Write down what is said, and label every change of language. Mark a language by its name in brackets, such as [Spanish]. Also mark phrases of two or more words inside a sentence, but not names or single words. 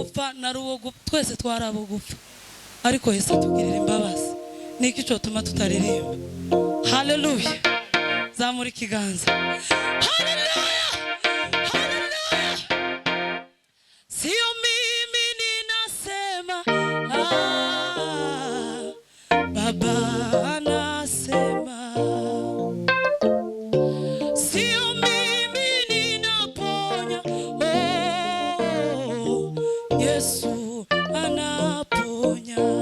[Kinyarwanda] naruwo twese twarabo gupfa ariko Yesu atugirira imbabazi niki cyo tuma tutaririmba. Haleluya, zamura ikiganza. Haleluya, haleluya. [Swahili] Sio mimi ninasema, Baba anasema. Sio mimi ninaponya, Yesu anaponya.